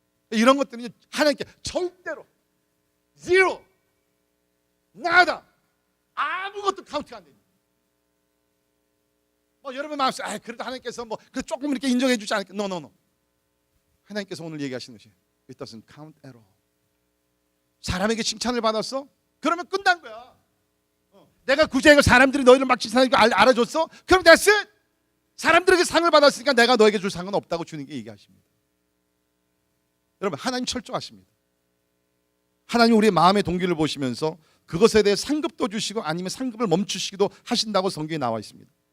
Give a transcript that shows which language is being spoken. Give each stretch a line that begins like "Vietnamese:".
Korean: 이런 것들은 하나님께 절대로
English: zero, nada,
Korean: 아무것도 카운트가 안 됩니다. 뭐 여러분 마음속에 그래도 하나님께서 뭐 조금 이렇게 인정해 주지 않을까?
English: No.
Korean: 하나님께서 오늘 얘기하시는 것이
English: it doesn't count at all.
Korean: 사람에게 칭찬을 받았어? 그러면 끝난 거야. 내가 구제하고 사람들이 너희를 막 칭찬하고 알아줬어? 그럼
English: that's it.
Korean: 사람들에게 상을 받았으니까 내가 너에게 줄 상은 없다고 주님께 얘기하십니다. 여러분, 하나님 철저하십니다. 하나님 우리의 마음의 동기를 보시면서 그것에 대해 상급도 주시고 아니면 상급을 멈추시기도 하신다고 성경에 나와 있습니다.